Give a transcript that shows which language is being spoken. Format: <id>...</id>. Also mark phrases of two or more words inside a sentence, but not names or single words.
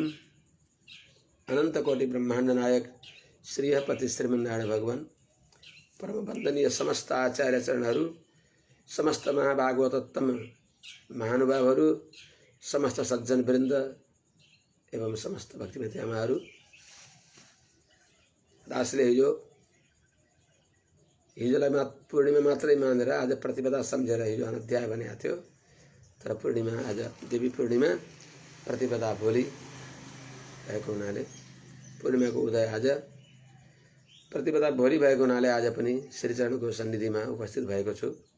<ne>अनंत कोटि ब्रह्मांड नायक श्रीहपति श्रीमन्नारायण भगवान परम वंदनीय समस्त आचार्य चरणहरू, समस्त महाभागवतोत्तम महानुभावहरू, समस्त सज्जन वृन्द एवं समस्त भक्तिमती आमाहरू। दासले हिजोलाई पूर्णिमा मात्रै मानेर आज प्रतिपदा सम्झेर हिजो अध्याय भनेको थियो, तर पूर्णिमा आज देवी पूर्णिमा, प्रतिपदा भोलि भएको हुनाले पूर्णिमाको उदय आज, प्रतिपदा भोलि भएको हुनाले आज पनि श्रीचरणको सन्निधिमा उपस्थित भएको छु।</ne>